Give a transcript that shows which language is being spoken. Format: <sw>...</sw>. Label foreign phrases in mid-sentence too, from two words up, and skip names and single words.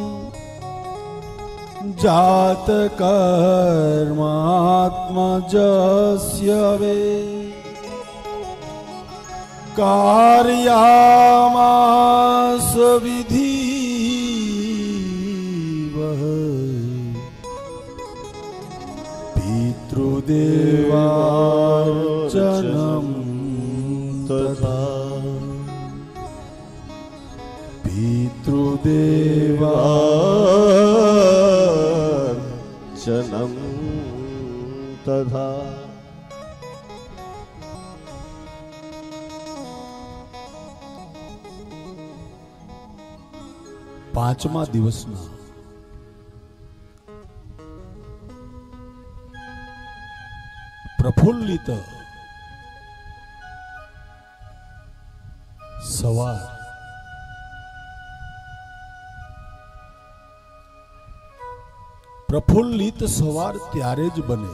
<sa>जातकर्मात्मजस्य वे कार्यामास विधिवः पितृदेवार्चनं तथा पितृदेवार्चनं तथा.</sa> <gu>પાંચમા દિવસના પ્રફુલ્લિત સવાર પ્રફુલ્લિત સવાર ત્યારે જ બને.</gu>